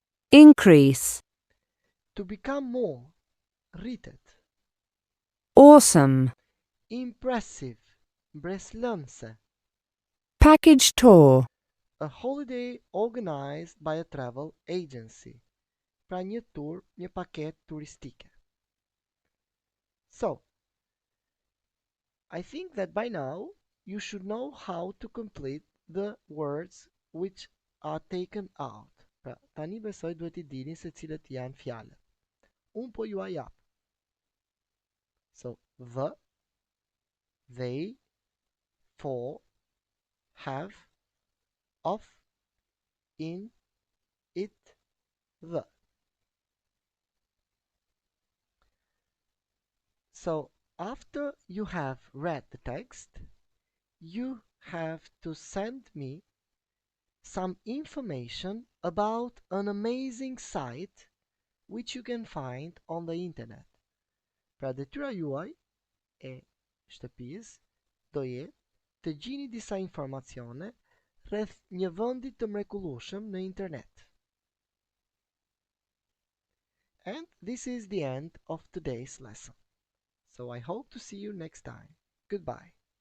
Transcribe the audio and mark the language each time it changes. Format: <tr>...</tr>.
<en>Increase. To become more.</en> <sq>Ritet.</sq> <en>Awesome. Impressive.</en> <sq>Breslănse.</sq> <en>Package tour. A holiday organized by a travel agency.</en> <sq>Pra një tour, një paket turistike.</sq> <en>So, I think that by now you should know how to complete the words which are taken out.</en> <sq>Pra, tani besoj duhet I dini se cilët janë fjalët. Unë po ju a jap.</sq> <en>So, the, they, for, have, of, in, it, the. So, after you have read the text, you have to send me some information about an amazing site which you can find on the internet.</en> <sq>Pra detyra juaj e shtëpisë do jetë të gjini disa informacione rreth një vendi të mrekullueshëm në internet.</sq> <en>And this is the end of today's lesson. So I hope to see you next time. Goodbye.</en>